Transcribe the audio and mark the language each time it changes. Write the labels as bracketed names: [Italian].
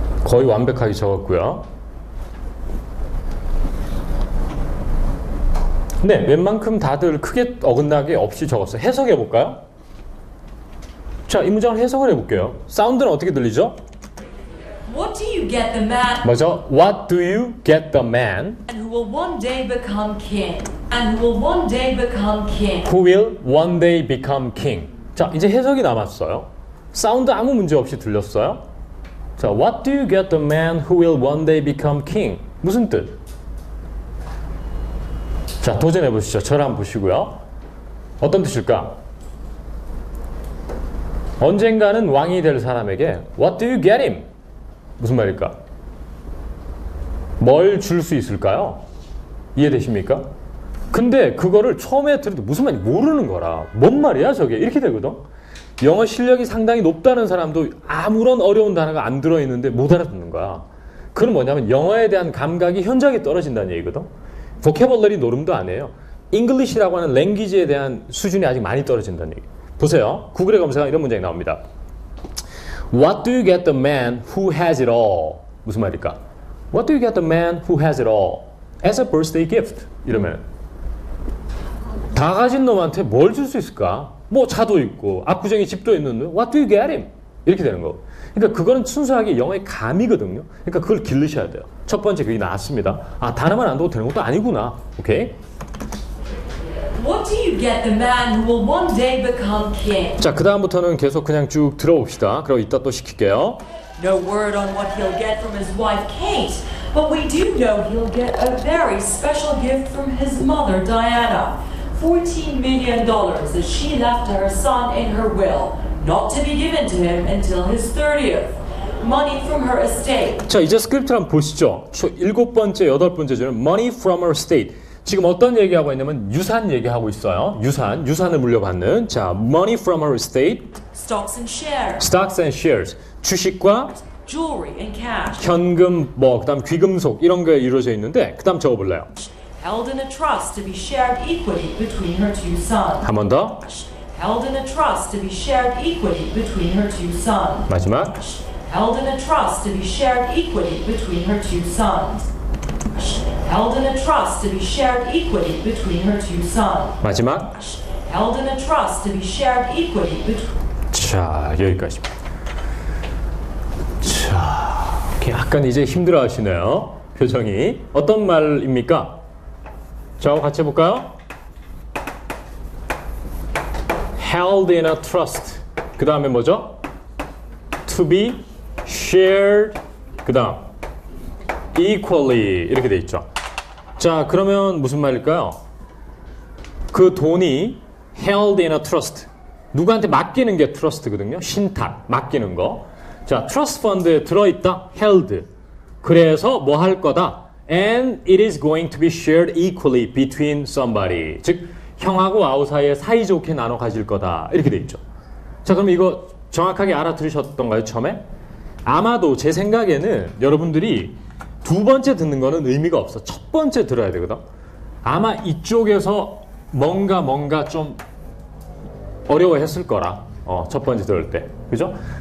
[Korean] 거의 완벽하게 적었고요. 네, 웬만큼 다들 크게 어긋나게 없이 적었어요. 해석해 볼까요? 자, 이 문장을 해석을 해볼게요. 사운드는 어떻게 들리죠? [English] What do you get the man [Korean] 맞아. [English] What do you get the man who will one day become king? And who will one day become king? who will one day become king? [Korean] 자, 이제 해석이 남았어요. 사운드 아무 문제 없이 들렸어요? [English] 자, What do you get the man who will one day become king? [Korean] 무슨 뜻? 자, 도전해 보시죠. 저를 한번 보시고요. 어떤 뜻일까? 언젠가는 왕이 될 사람에게 [English] What do you get him? [Korean] 무슨 말일까? 뭘 줄 수 있을까요? 이해되십니까? 근데 그거를 처음에 들을 때 무슨 말인지 모르는 거라. 뭔 말이야 저게? 이렇게 되거든. 영어 실력이 상당히 높다는 사람도 아무런 어려운 단어가 안 들어있는데 못 알아듣는 거야. 그건 뭐냐면 영어에 대한 감각이 현저하게 떨어진다는 얘기거든. 보캐벌러리 노름도 안 해요. 잉글리시라고 하는 랭귀지에 대한 수준이 아직 많이 떨어진다는 얘기. 보세요. 구글에 검색하면 이런 문장이 나옵니다. [English] What do you get the man who has it all? [Korean] 무슨 말일까? [English] What do you get the man who has it all? As a birthday gift. [Korean] 이러면 다 가진 놈한테 뭘 줄 수 있을까? 뭐 차도 있고 압구정에 집도 있는데 [English] What do you get him? [Korean] 이렇게 되는 거. 그러니까 그거는 순수하게 영어의 감이거든요. 그러니까 그걸 기르셔야 돼요. 첫 번째 그게 나왔습니다. 아, 단어만 안 두고 되는 것도 아니구나. 오케이? What do you get the man who will one day become king? 자, 그 다음부터는 계속 그냥 쭉 들어봅시다. 그리고 이따 또 시킬게요. [English] No word on what he'll get from his wife Kate, but we do know he'll get a very special gift from his mother Diana. $14 million that she left to her son in her will, not to be given to him until his 30th. Money from her estate. [Korean] 자, 이제 스크립트를 한번 보시죠. 7번째, 8번째 줄은 [English] Money from her estate. [Korean] 지금 어떤 얘기하고 있냐면 유산 얘기하고 있어요. 유산을 물려받는. 자, [English] money from her estate, Stocks and shares. stocks and shares. [Korean] 주식과 [English] Jewelry and cash. [Korean] 현금, 그다음 귀금속 이런 게 이루어져 있는데 그다음 적어볼래요. [English] Held in a trust to be shared equally between her two sons. [Korean] 한 번 더. [English] Held in a trust to be shared equally between her two sons. [Korean] 마지막. [English] Held in a trust to be shared equally between her two sons. Held in a trust to be shared equally between her two sons. [Korean] 마지막. [English] Held in a trust to be shared equally between. [Korean] 자, 여기까지입니다. 자, 약간 이제 힘들어하시네요. 표정이. 어떤 말입니까? 저하고 같이 해볼까요? [English] Held in a trust. [Korean] 그 다음에 뭐죠? [English] To be shared. [Korean] 그 다음 equally 이렇게 돼 있죠. 자, 그러면 무슨 말일까요? 그 돈이 [English] held in a trust. [Korean] 누구한테 맡기는 게 trust거든요. 신탁, 맡기는 거. 자, trust 펀드에 들어있다. held. 그래서 뭐 할 거다. [English] And it is going to be shared equally between somebody. [Korean] 즉, 형하고 아우 사이에 사이좋게 나눠 가질 거다. 이렇게 돼 있죠. 자, 그럼 이거 정확하게 알아들으셨던가요, 처음에? 아마도 제 생각에는 여러분들이 두 번째 듣는 거는 의미가 없어. 첫 번째 들어야 되거든. 아마 이쪽에서 뭔가 좀 어려워했을 거라. 첫 번째 들을 때. 그죠?